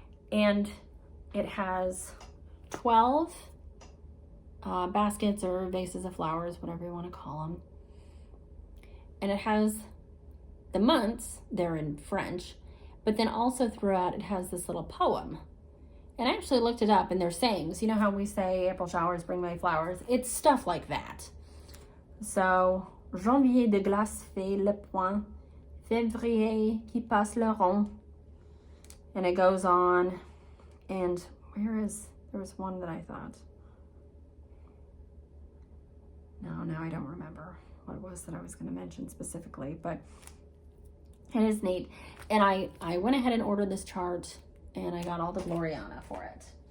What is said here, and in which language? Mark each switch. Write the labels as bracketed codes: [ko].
[en] And it has 12 baskets or vases of flowers, whatever you want to call them. And it has the months, they're in French, but then also throughout it has this little poem. And I actually looked it up, and they're sayings. You know how we say April showers bring May flowers? It's stuff like that. [fr] So, janvier de glace fait le point, février qui passe le rond. [en] And it goes on. And there was one that I thought. No, I don't remember what it was that I was going to mention specifically, but it is neat. And I went ahead and ordered this chart, and I got all the Gloriana for it.